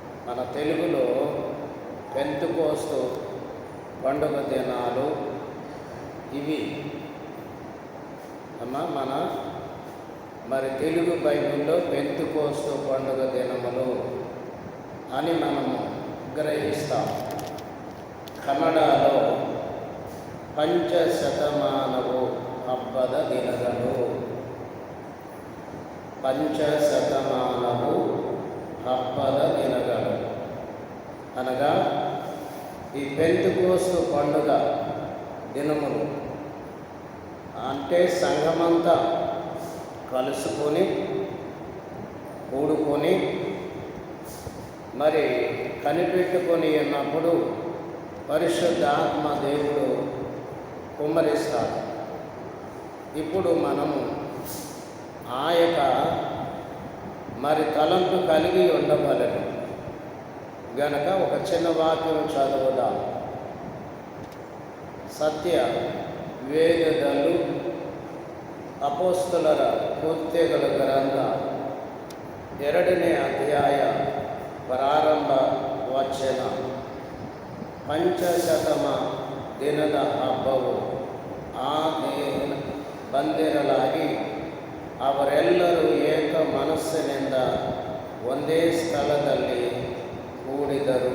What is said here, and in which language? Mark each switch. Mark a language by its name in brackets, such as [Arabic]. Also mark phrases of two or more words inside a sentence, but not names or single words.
[Telugu] మన తెలుగులో పెంతెకోస్తు పండుగ దినాలు ఇవి మరి తెలుగు బైబిల్లో పెంతెకోస్తు పండుగ దినములు అని మనము గ్రహిస్తాం. [Kannada] కన్నడలో ಪಂಚಶತಮಾನವು ಹಬ್ಬದ ದಿನಗಳು. ಪಂಚಶತಮಾನಮು ಹಬ್ಬದ ದಿನಗಳು [Telugu] అనగా ఈ పెంతెకోస్తు పండుగ దినములు అంటే సంఘమంతా కలుసుకొని కూడుకొని మరి కనిపెట్టుకొని ఉన్నప్పుడు పరిశుద్ధాత్మ దేవుడు కుమ్మరిస్తాడు. ఇప్పుడు మనము ఆ యొక్క మరి తలంపు కలిగి ఉండవలెను గనక ఒక చిన్న వాక్యం చదువుదాం. [Kannada] ಸತ್ಯ ವೇದದಲ್ಲೂ ಅಪೊಸ್ತಲರ ಕೃತ್ಯಗಳ ಗ್ರಂಥ 2ನೇ ಅಧ್ಯಾಯ ಪ್ರಾರಂಭ ವಚನ. ಪಂಚಶತಮ ದಿನದ ಹಬ್ಬವು ಆ ದೇವನ ಬಂದಿರಲಾಗಿ ಅವರೆಲ್ಲರೂ ಏಕ ಮನಸ್ಸಿನಿಂದ ಒಂದೇ ಸ್ಥಳದಲ್ಲಿ ಕೂಡಿದರು.